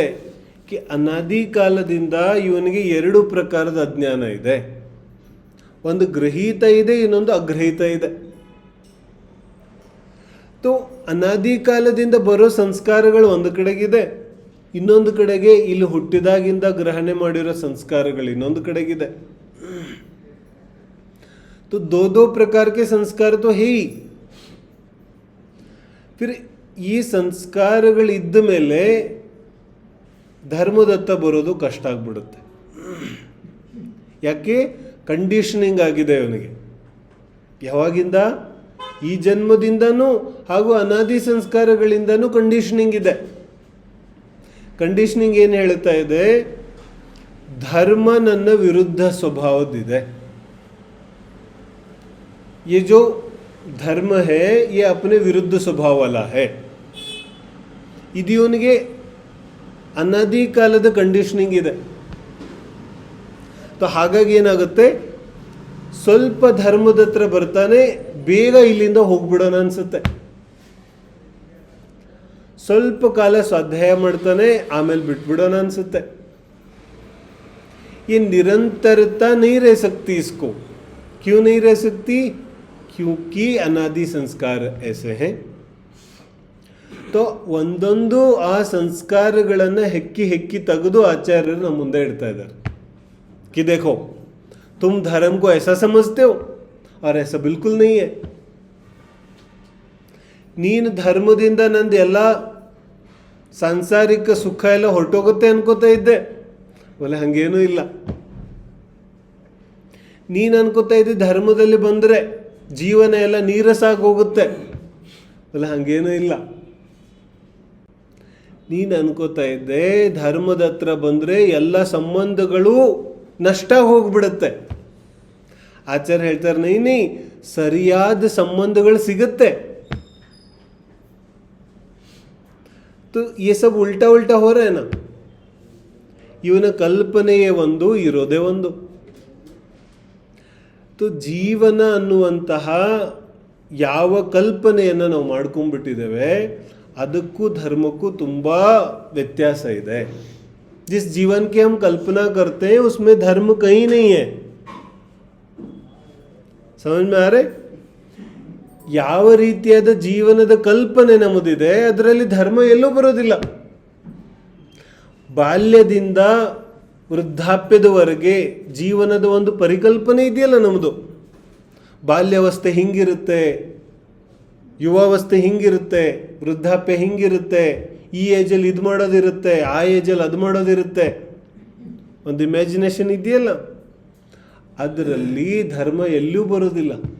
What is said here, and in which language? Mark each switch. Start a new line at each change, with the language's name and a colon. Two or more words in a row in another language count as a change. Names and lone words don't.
Kannada: ಅನಾದಿ ಕಾಲದಿಂದ ಇವನಿಗೆ ಎರಡು ಪ್ರಕಾರದ ಅಜ್ಞಾನ ಇದೆ. ಒಂದು ಗ್ರಹೀತ ಇದೆ, ಇನ್ನೊಂದು ಅಗ್ರಹೀತ ಇದೆ. ಅನಾದಿ ಕಾಲದಿಂದ ಬರೋ ಸಂಸ್ಕಾರಗಳು ಒಂದು ಕಡೆಗಿದೆ, ಇನ್ನೊಂದು ಕಡೆಗೆ ಇಲ್ಲಿ ಹುಟ್ಟಿದಾಗಿಂದ ಗ್ರಹಣೆ ಮಾಡಿರೋ ಸಂಸ್ಕಾರಗಳು ಇನ್ನೊಂದು ಕಡೆಗಿದೆ.
Hindi: दो प्रकार के संस्कार तो है ही.
Kannada: फिर ಈ ಸಂಸ್ಕಾರಗಳಿದ್ದ ಮೇಲೆ ಧರ್ಮದತ್ತ ಬರೋದು ಕಷ್ಟ ಆಗ್ಬಿಡುತ್ತೆ. ಯಾಕೆ? ಕಂಡೀಷನಿಂಗ್ ಆಗಿದೆ ಅವನಿಗೆ ಯಾವಾಗಿಂದ? ಈ ಜನ್ಮದಿಂದನೂ ಹಾಗೂ ಅನಾದಿ ಸಂಸ್ಕಾರಗಳಿಂದನೂ ಕಂಡೀಷನಿಂಗ್ ಇದೆ. ಕಂಡೀಷನಿಂಗ್ ಏನು ಹೇಳ್ತಾ ಇದೆ? ಧರ್ಮ ನನ್ನ ವಿರುದ್ಧ ಸ್ವಭಾವದಿದೆ.
Hindi: ये जो धर्म है ये अपने विरुद्ध स्वभाव वाला है.
Kannada: ಇದು ಇವನಿಗೆ ಅನಾದಿ ಕಾಲದ ಕಂಡೀಷನಿಂಗ್ ಇದೆ. ಹಾಗಾಗಿ ಏನಾಗುತ್ತೆ, ಸ್ವಲ್ಪ ಧರ್ಮದ ಹತ್ರ ಬರ್ತಾನೆ, ಬೇಗ ಇಲ್ಲಿಂದ ಹೋಗ್ಬಿಡೋಣ ಅನ್ಸುತ್ತೆ. ಸ್ವಲ್ಪ ಕಾಲ ಸ್ವಾಧ್ಯಾಯ ಮಾಡ್ತಾನೆ, ಆಮೇಲೆ ಬಿಟ್ಬಿಡೋಣ ಅನ್ಸುತ್ತೆ.
Hindi: ये निरंतरता नहीं रह सकती इसको. क्यों नहीं रह सकती? क्योंकि अनादि संस्कार ऐसे हैं.
Kannada: ಒಂದೊಂದು ಆ ಸಂಸ್ಕಾರಗಳನ್ನು ಹೆಕ್ಕಿ ತೆಗೆದು ಆಚಾರ್ಯರು ನಮ್ಮ ಮುಂದೆ ಇಡ್ತಾ ಇದ್ದಾರೆ.
Hindi: कि देखो तुम धर्म को ऐसा समझते हो और ऐसा बिल्कुल नहीं है.
Kannada: ನೀನು ಧರ್ಮದಿಂದ ನಂದು ಎಲ್ಲ ಸಾಂಸಾರಿಕ ಸುಖ ಎಲ್ಲ ಹೊರಟೋಗುತ್ತೆ ಅನ್ಕೋತಾ ಇದ್ದೆ. ಒಲೆ ಹಂಗೇನೂ ಇಲ್ಲ. ನೀನು ಅನ್ಕೋತಾ ಇದ್ದೆ ಧರ್ಮದಲ್ಲಿ ಬಂದರೆ ಜೀವನ ಎಲ್ಲ ನೀರಸಾಗಿ ಹೋಗುತ್ತೆ. ಒಲೆ ಹಂಗೇನೂ ಇಲ್ಲ. ನೀನು ಅನ್ಕೋತಾ ಇದ್ದೆ ಧರ್ಮದ ಹತ್ರ ಬಂದರೆ ಎಲ್ಲ ಸಂಬಂಧಗಳು ನಷ್ಟ ಹೋಗ್ಬಿಡುತ್ತೆ. ಆಚಾರ್ಯ ಹೇಳ್ತಾರೆ ನೈನಿ, ಸರಿಯಾದ ಸಂಬಂಧಗಳು ಸಿಗುತ್ತೆ.
Hindi: ये सब उल्टा उल्टा हो रहा है ना.
Kannada: ಇವನ ಕಲ್ಪನೆಯೇ ಒಂದು, ಇರೋದೇ ಒಂದು. ಜೀವನ ಅನ್ನುವಂತಹ ಯಾವ ಕಲ್ಪನೆಯನ್ನು ನಾವು ಮಾಡ್ಕೊಂಡ್ಬಿಟ್ಟಿದ್ದೇವೆ ಅದಕ್ಕೂ ಧರ್ಮಕ್ಕೂ ತುಂಬ ವ್ಯತ್ಯಾಸ ಇದೆ.
Hindi: जिस जीवन की हम कल्पना करते हैं उसमें धर्म कहीं नहीं है. समझ में आ रहे?
Kannada: ಯಾವ ರೀತಿಯಾದ ಜೀವನದ ಕಲ್ಪನೆ ನಮ್ಮದಿದೆ ಅದರಲ್ಲಿ ಧರ್ಮ ಎಲ್ಲೂ ಬರೋದಿಲ್ಲ. ಬಾಲ್ಯದಿಂದ ವೃದ್ಧಾಪ್ಯದವರೆಗೆ ಜೀವನದ ಒಂದು ಪರಿಕಲ್ಪನೆ ಇದೆಯಲ್ಲ ನಮ್ಮದು. ಬಾಲ್ಯಾವಸ್ಥೆ ಹಿಂಗಿರುತ್ತೆ, ಯುವಾವಸ್ಥೆ ಹಿಂಗಿರುತ್ತೆ, ವೃದ್ಧಾಪ್ಯ ಹಿಂಗಿರುತ್ತೆ, ಈ ಏಜಲ್ಲಿ ಇದು ಮಾಡೋದಿರುತ್ತೆ, ಆ ಏಜಲ್ಲಿ ಅದು ಮಾಡೋದಿರುತ್ತೆ, ಒಂದು ಇಮ್ಯಾಜಿನೇಷನ್ ಇದೆಯಲ್ಲ, ಅದರಲ್ಲಿ ಧರ್ಮ ಎಲ್ಲೂ ಬರೋದಿಲ್ಲ.